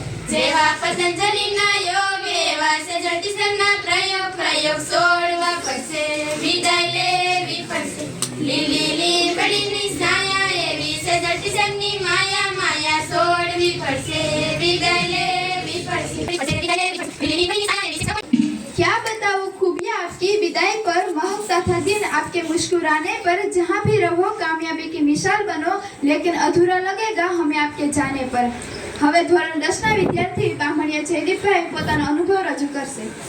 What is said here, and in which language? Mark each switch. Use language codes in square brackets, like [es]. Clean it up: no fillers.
[gu] જેવા પતંજલિના યોગ એવા સજતી સરના પ્રયોગ છોડવા પડશે, વિદાય લેવી પડશે. લીલી લીમડીની સાયા એવી સજતી સરની માયા માયા છોડવી પડશે, વિદાય લેવી પડશે. લીલી લીમડીની સાયા એવી [hi] क्या बताऊं खूबियाँ आपकी विदाई पर, महक तथा दिन आपके मुस्कुराने पर. जहाँ भी रहो कामयाबी की मिसाल बनो, लेकिन अधूरा लगेगा हमें आपके जाने पर. [gu] હવે ધોરણ 10 ના વિદ્યાર્થી બામણિયા જયદીપભાઈ પોતાનો અનુભવ રજૂ કરશે.